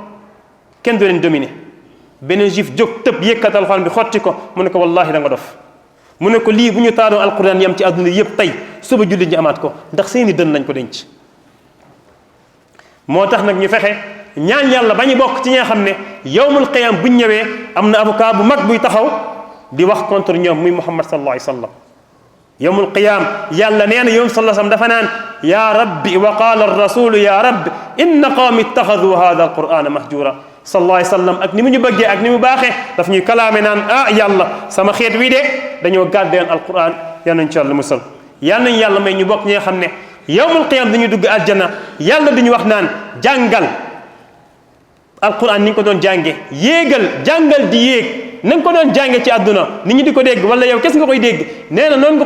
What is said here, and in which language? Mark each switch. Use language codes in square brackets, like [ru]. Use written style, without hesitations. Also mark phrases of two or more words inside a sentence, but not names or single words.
[wo] kenn du leen dominer beneen juif jóg tëb yëkkati alquran bi xotti ko mu ne ko wallahi da nga dof mu ne ko lii bu ñu taaloon alquran yam ci àdduna yëpp tey suba jullit ñi amaat ko ndax seeni dën lañ ko denc moo tax nag ñu fexe ñaan yàlla ba ñu bokk ci ñi nga xam ne [ar] يوم القيامة [wo] buñ ñëwee am na avocat bu mag buy taxaw di wax contre ñoom muy Muhammad [ar] صلى الله عليه وسلم يوم القيامة [wo] yàlla nee na yow [ar] صلى الله عليه وسلم [wo] dafa naan [ar] يا رب وقال الرسول يا رب إن قومي اتخذوا هذا القرآن مهجورا صلى الله عليه وسلم [wo] ak ni mu ñu bëggee ak ni mu baaxee daf ñuy kalaame naan ah yàlla sama xeet wi de dañoo gàddeen alquran yal nañ ci yàlla musal yal nañ yàlla may ñu bokk ñi nga xam ne [ar] يوم القيامة [wo] dañuy dugg aljanna yàlla duñu wax naan jàngal alquran ni nga ko doon jànge yéegal jàngal di yéeg na nga ko doon jànge ci àdduna nit ñi di ko dégg wala yow kes nga koy dégg nee na noonu nga